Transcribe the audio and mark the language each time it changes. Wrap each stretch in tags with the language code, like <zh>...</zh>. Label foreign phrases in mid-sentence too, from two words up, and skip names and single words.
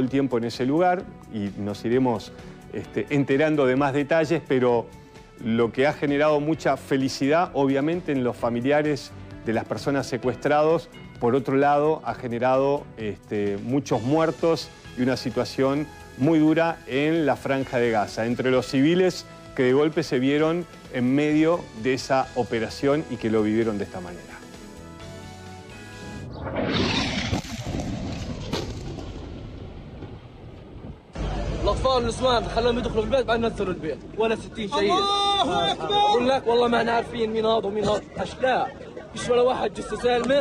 <es>el tiempo en ese lugar, y nos iremos enterando de más detalles, pero lo que ha generado mucha felicidad, obviamente, en los familiares de las personas secuestrados, por otro lado, ha generado muchos muertos y una situación muy dura en la Franja de Gaza, entre los civiles que de golpe se vieron en medio de esa operación y que lo vivieron de esta manera.</es> <ar>الأطفال والنسوان خلوهم يدخلوا البيت بعدين نثروا البيت ولا 60 شهيد. الله أكبر. أقول لك والله ما احنا عارفين مين هذا ومين هذا، أشلاء مش ولا واحد جثة سالمة.</ar>